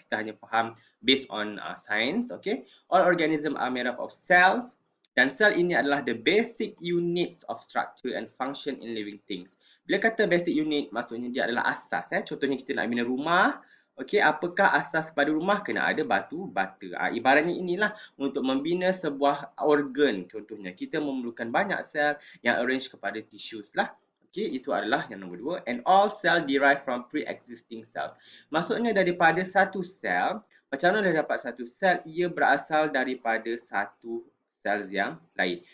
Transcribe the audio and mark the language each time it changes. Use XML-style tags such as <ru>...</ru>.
<ms>Kita hanya faham</ms> <en>based on science. Okay, all organism are made up of cells.</en> <ms>Dan sel ini adalah</ms> <en>the basic units of structure and function in living things.</en> <ms>Bila kata basic unit, maksudnya dia adalah asas. Contohnya kita nak bina rumah. Okey, apakah asas pada rumah? Kena ada batu bata. Ibaratnya inilah untuk membina sebuah organ. Contohnya kita memerlukan banyak sel yang arrange kepada tissues lah. Okey, itu adalah yang nombor 2.</ms> <en>And all cell derive from pre-existing cells.</en> <ms>Maksudnya daripada satu sel, macam mana dia dapat satu sel? Ia berasal daripada satu cells yang lain.</ms>